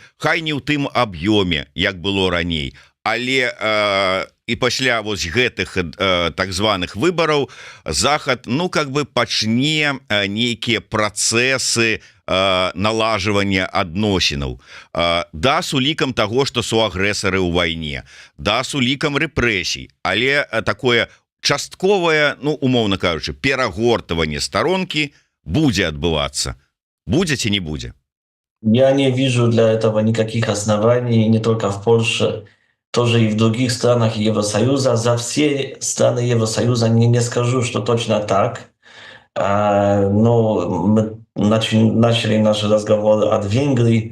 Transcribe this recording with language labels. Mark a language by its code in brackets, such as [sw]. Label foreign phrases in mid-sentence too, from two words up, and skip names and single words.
[be] хай не ў тым аб'ёме, як было раней, але і пасля вось гэтых так званых выбараў Захад пачне нейкія працэсы налажвання адносінаў, да, с улікам таго, што суагрэсары ў вайне, да, с улікам рэпрэсій, але такое частковае, умоўна кажучы, перагортванне старонкі будзе адбывацца. Будзе ці не будзе? [ru] Я не вижу для этого никаких оснований, не только в Польше, тоже и в других странах Евросоюза. За все страны Евросоюза не скажу, что точно так. Но мы начали наш разговор от Венгрии.